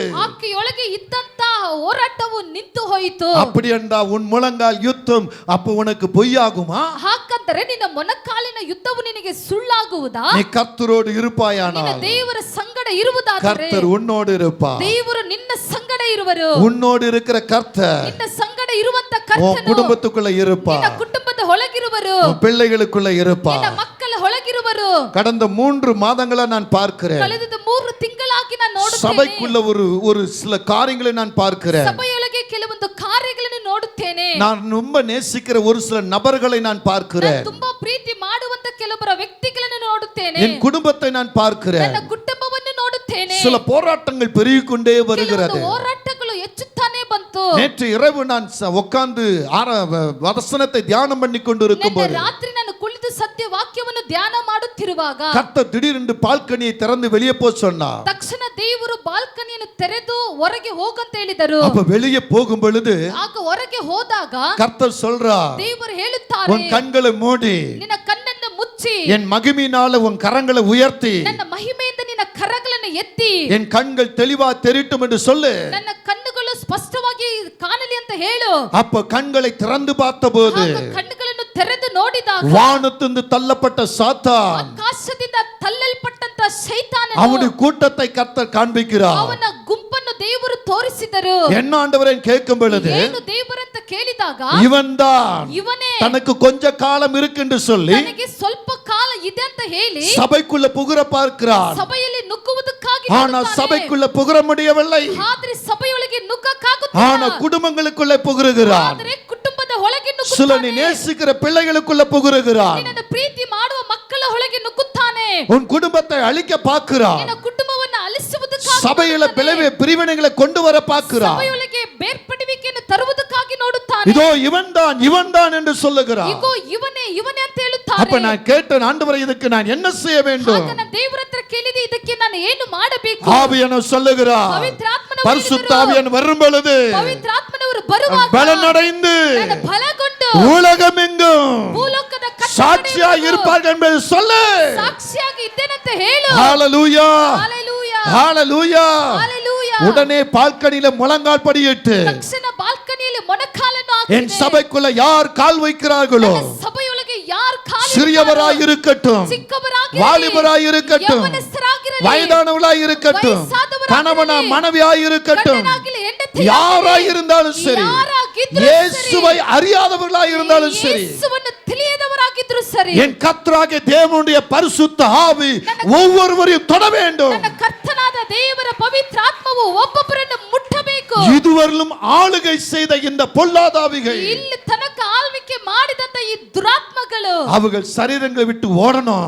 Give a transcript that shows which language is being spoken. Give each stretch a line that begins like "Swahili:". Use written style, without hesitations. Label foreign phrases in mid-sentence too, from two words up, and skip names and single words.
Kannada: ಆಕೆಯೊಳಗೆ ಇದ್ದಂತ ಹೋರಾಟವು ನಿಂತು ಹೋಯಿತು.
Tamil: அப்படி என்றா உன் முழங்கால் யுத்தம் அப்ப உனக்கு பொய்யாகுமா?
Kannada: ಹಾಗಂದರೆ ನಿನ್ನ ಮೊಣಕಾಲಿನ ಯುದ್ಧವು ನಿನಗೆ ಸುಳ್ಳಾಗುವುದಾ?
Tamil: நீ கர்த்தரோடு
Kannada: ನಿನ್ನ
Tamil: இருப்பாயானால்
Kannada: ದೇವರ ಸಂಗಡ ಇರುವುದಾದರೆ
Tamil: கர்த்தர் உன்னோடு இருப்பார்.
Kannada: ದೇವರು ನಿನ್ನ ಸಂಗಡ ಇರುವರು.
Tamil: உன்னோடு இருக்கிற கர்த்தர்
Kannada: ನಿನ್ನ ಸಂಗಡ ಇರುವಂತ
Tamil: உன்
Kannada: ಕರ್ತನು
Tamil: குடும்பத்துக்குள்ள
Kannada: ನಿನ್ನ
Tamil: இருப்பார்.
Kannada: ಕುಟುಂಬದ ಒಳಗಿರುವರು.
Tamil: உன் பிள்ளைகளுக்குள்ள
Kannada: ನಿನ್ನ
Tamil: இருப்பார்.
Kannada: ಮಕ್ಕಳ ಒಳಗಿರುವರು.
Tamil: கடந்த 3 மாதங்களா நான் பார்க்கிறேன்.
Kannada: ಕಳೆದ 3 ತಿಂಗಳಾಗಿ ನಾನು ನೋಡುತ್ತೇನೆ.
Tamil: சபைக்குள்ள ஒரு சில காரியங்களை நான் பார்க்கிறேன்.
Kannada: ಸಭೆಯೊಳಗೆ ಕೆಲವೊಂದು ಕಾರ್ಯಗಳನ್ನು ನೋಡುತ್ತೇನೆ.
Tamil: நான் ரொம்ப நேசிக்கிற ஒரு சில நபர்களை நான் பார்க்கிறேன்.
Kannada: ನಾನು ತುಂಬಾ ಪ್ರೀತಿ ಮಾಡುವಂತ ಕೆಲವರ ವ್ಯಕ್ತಿಗಳನ್ನು ನೋಡುತ್ತೇನೆ.
Tamil: என் குடும்பத்தை நான் பார்க்கிறேன்.
Kannada: ನನ್ನ ಕುಟುಂಬವನ್ನು ನೋಡುತ್ತೇನೆ.
Tamil: சில போராட்டங்கள் பெருகிக் கொண்டே வருகிறது.
Kannada: ಕೆಲವೊಂದು ಹೋರಾಟಗಳು ಹೆಚ್ಚುತ್ತಾನೆ ಬಂತು.
Tamil: நேற்று இரவு நான் உட்கார்ந்து வசனத்தை தியானம் பண்ணி கொண்டு இருக்கும்போது
Kannada: ರಾತ್ರಿ ನಾನು ಕುಳಿತು ಸತ್ಯ ವಾಕ್ಯವನ್ನು ಧ್ಯಾನ ಮಾಡುತ್ತಿರುವಾಗ
Tamil: கர்த்தர் திடீரென்று பால்கனியை திறந்து வெளியே போ சொன்னார்.
Kannada: ತಕ್ಷಣ ದೇವರು ಬಾಲ್ಕನಿಯನ್ನು ತೆರೆದು ಹೊರಗೆ ಹೋಗಂತ ಹೇಳಿದರು.
Tamil: அப்ப வெளியே போகும் பொழுது
Kannada: ಆಗ ಹೊರಗೆ ಹೋದಾಗ
Tamil: கர்த்தர் சொல்றார்,
Kannada: ದೇವರು ಹೇಳುತ್ತಾರೆ,
Tamil: உன் கண்களை மூடி
Kannada: ನಿನ್ನ ಕಣ್ಣನ್ನು ಮುಚ್ಚಿ
Tamil: என் மகிமையினால உன் கரங்களை உயர்த்தி
Kannada: ನನ್ನ ಮಹಿಮೆಯಿಂದ ನಿನ್ನ ಕರಗಳನ್ನು ಎತ್ತಿ
Tamil: என் கண்கள் தெளிவா தெரியட்டும் என்று சொல்லு.
Kannada: ನನ್ನ ಕಣ್ಣುಗಳು ಸ್ಪಷ್ಟವಾಗಿ ಕಾಣಲಿ ಅಂತ ಹೇಳು.
Tamil: அப்ப கண்களை திறந்து பார்த்தபோது
Kannada: ಆಗ ಕಣ್ಣುಗಳನ್ನು ತೆರೆದು ನೋಡಿದಾಗ
Tamil: வானத்திலிருந்து தள்ளப்பட்ட சாத்தான்
Kannada: ಆಕಾಶದಿಂದ ತಳ್ಳಲ್ಪಟ್ಟಂತ ಶೈತಾನನು
Tamil: அவனுடைய கூட்டத்தை கர்த்தர் காண்பிக்கிறார்.
Kannada: ಅವನ ಗುಂಪನ್ನು ದೇವರು ತೋರಿಸಿದರು.
Tamil: என்ன ஆண்டவரே கேட்கும் பொழுது
Kannada: ಏನು ದೇವರಂತ ಕೇಳಿದಾಗ
Tamil: இவன்தான்
Kannada: ಇವನೇ
Tamil: தனக்கு கொஞ்ச காலம் இருக்கு என்று சொல்லி
Kannada: ನನಗೆ ಸ್ವಲ್ಪ ಕಾಲ ಇದೆ ಅಂತ ಹೇಳಿ
Tamil: சபைக்குள்ள புகுர பார்க்கிறான்.
Kannada: ಸಭೆಯಲ್ಲಿ ನುಗ್ಗುವುದಕ್ಕಾಗಿ
Tamil: ஆனா சபைக்குள்ள புகுர முடியவில்லை.
Kannada: ಆದ್ರೆ ಸಭೆಯೊಳಗೆ
Tamil: ஆனா
Kannada: ನುಗ್ಗಕ್ಕಾಗುತ್ತಿಲ್ಲ.
Tamil: குடும்பங்களுக்குள்ள புகுருகிறான்.
Kannada: ಆದ್ರೆ ಕುಟುಂಬದ ಒಳಗೆ
Tamil: சில நீ
Kannada: ನುಗ್ಗುತ್ತಾನೆ.
Tamil: நேசிக்கிற பிள்ளைகளுக்குள்ள புகுருகிறான்.
Kannada: ನಿನ್ನನ್ನು ಪ್ರೀತಿ ಮಾಡುವ ಮಕ್ಕಳ ಒಳಗೆ ನುಗ್ಗುತ್ತಾನೆ.
Tamil: உன் குடும்பத்தை அழிக்க பார்க்கிறான்.
Kannada: ನಿನ್ನ ಕುಟುಂಬವನ್ನು ಅಲಿಸುವುದಕ್ಕಾಗಿ
Tamil: சபையில பிரிவினைகளை கொண்டு வர பார்க்கிறான்.
Kannada: ಸಭೆಯೊಳಗೆ ಬೇರ್ಪಡುವಿಕೆಯನ್ನು ತರುವುದಕ್ಕಾಗಿ ನೋಡುತ್ತಾನೆ.
Tamil: இதோ இவன்தான் என்று சொல்லுகிறான்.
Kannada: ಇಗೋ ಇವನೇ ಅಂತ ಹೇಳುತ್ತಾನೆ.
Tamil: அப்ப நான் கேட்டேன், ஆண்டவரே இதுக்கு நான் என்ன செய்ய வேண்டும்?
Kannada: ಆಗ ನಾನು ದೇವರ ಹತ್ರ ಕೇಳಿದೆ, ಇದಕ್ಕೆ ನಾನು ಏನು ಮಾಡಬೇಕು?
Tamil: ஆவியானவர் சொல்லுகிறார்,
Kannada: ಪವಿತ್ರಾತ್ಮನವರು
Tamil: பரிசுத்த ஆவியானவர் வரும் பொழுது
Kannada: ಪವಿತ್ರಾತ್ಮನವರು ಬರುವಾಗ
Tamil: பலனடைந்து
Kannada: ನಾನು ಬಲಗೊಂಡು
Tamil: உலகமெங்கும்
Kannada: ಭೂಲೋಕದ
Tamil: சாட்சியாய் இருப்பார்கள் என்பதை சொல்லு.
Kannada: ಸಾಕ್ಷಿಯಾಗಿ ಇದ್ದೇನಂತ ಹೇಳು.
Tamil: ஹalleluya ஹalleluya ஹalleluya. ஹalleluya. உடனே பால்கனியில முழங்கால் படியிட்டு
Kannada: ತಕ್ಷಣ ಬಾಲ್ಕನಿಯಲ್ಲಿ ಮೊಣಕಾಲನ್ನು
Tamil: என்
Kannada: ಹಾಕಿದೆ.
Tamil: சபைக்குள்ள யார் கால் வைக்கிறார்களோ
Kannada: ನನ್ನ ಸಭೆಯೊಳಗೆ ಯಾರು ಕಾಲಿಡುತ್ತಾರೋ,
Tamil: சிறியவராய் இருக்கட்டும்,
Kannada: ಚಿಕ್ಕವರಾಗಿರಲಿ,
Tamil: வாலிபராய் இருக்கட்டும்,
Kannada: ಯೌವನಸ್ಥರಾಗಿರಲಿ,
Tamil: வயதானவளாய் இருக்கட்டும்,
Kannada: வயசாದವರಾಗಿರಲಿ,
Tamil: கணவனா மனைவியாய் இருக்கட்டும்,
Kannada: ಗಂಡನಾಗಲಿ, ಹೆಂಡತಿಯಾಗಲಿ,
Tamil: யாராய் இருந்தாலும் சரி,
Kannada: ಯಾರಾಗಿದ್ರೂ
Tamil: இயேசுவை அறியாதவர்களாய் இருந்தாலும் சரி,
Kannada: ಯೇಸುವನ್ನು ತಿಳಿಯದವರಾಗಿದ್ರು ಸರಿ,
Tamil: என் கர்த்தராகிய தேவனுடைய பரிசுத்த ஆவி ஒவ்வொருவரையும் தொட வேண்டும்.
Kannada: ನನ್ನ ಕರ್ತನಾದ ದೇವರ ಪವಿತ್ರ ಆತ್ಮವು ಒಬ್ಬೊಬ್ಬರನ್ನು ಮುಟ್ಟಬೇಕು.
Tamil: இதுவரையிலும் ஆளுகை செய்த இந்த பொல்லாதாவிகள்
Kannada: ಇಲ್ಲಿ ತನಕ ಆಳ್ವಿಕೆ ಮಾಡಿದಂತ ಈ ದುರಾತ್ಮಗಳು
Tamil: அவர்கள் சரீரங்களை விட்டு ஓடணும்.